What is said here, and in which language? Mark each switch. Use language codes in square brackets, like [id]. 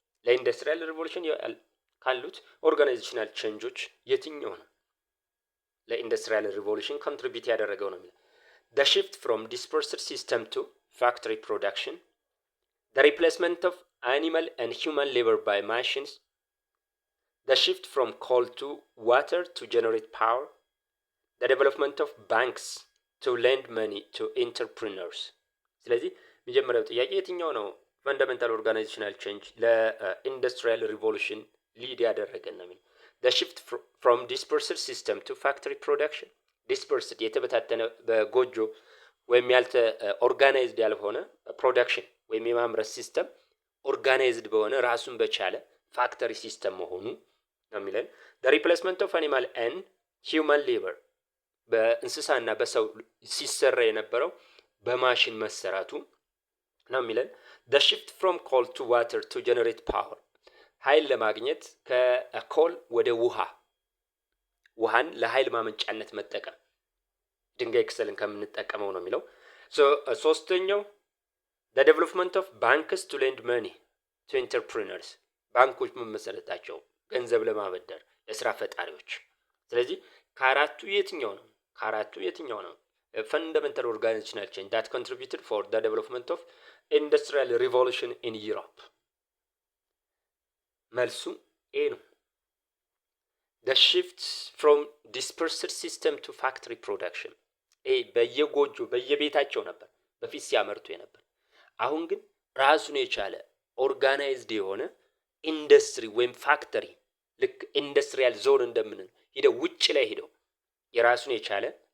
[am] ለኢንዱስትሪያል ሪቮሉሽን ካሉት ኦርጋናይዜሽናል ቼንጆች የትኛው ነው ለኢንዱስትሪያል ሪቮሉሽን ኮንትሪቢዩት ያደረገው ነው የሚለው? [en] the shift from dispersed system to factory production, the replacement of animal and human labor by machines, the shift from coal to water to generate power, the development of banks to lend money to entrepreneurs. [am] ስለዚህ መጀመሪያው ጥያቄ የትኛው ነው ፈንዳሜንታል ኦርጋናይዜሽናል ቼንጅ ለኢንዱስትሪያል ሪቮሉሽን ሊድ ያደረገን ነው የሚለው? [en] the shift from dispersed system to factory production. [am] dispersed የተበታተነ በጎጆ ወይም ያልተ ኦርጋናይዝድ ያልሆነ ፕሮዳክሽን ወይም የማምረት ሲስተም ኦርጋናይዝድ በሆነ ራሱን በቻለ ፋክተሪ ሲስተም መሆኑ ነው የሚለን። [en] the replacement of animal and human labor [am] በእንስሳና በሰው ሲሰራ የነበረው በማሽን መሰራቱ ነው የሚለን። [en] the shift from coal to water to generate power [am] ኃይል ለማግኘት ከኮል ወደ ውሃን ለኃይል ማመንጫነት መጠቀም ድንጋይ ክሰልን ከምንጠቀመው ነው የሚለው። ሶስተኛው [en] the development of banks to lend money to entrepreneurs [am] ባንኮች መመሰረታቸው ገንዘብ ለማበደር ለስራ ፈጣሪዎች። ስለዚህ ከአራቱ የትኛው ነው [en] fundamental organizational change that contributed for the development of industrial revolution in Europe? [am] መልሱ ኤ ነው። [en] the shift from dispersed system to factory production [am] በየጎጆ በየቤታቸው ነበር በፊት ሲያመርቱ የነበር። አሁን ግን ራሱን የቻለ ኦርጋናይዝድ የሆነ ኢንዱስትሪ ወይም ፋክተሪ ልክ ኢንዱስትሪያል ዞን እንደምንል ሄደው ውጭ ላይ ሄደው የራሱን የቻለ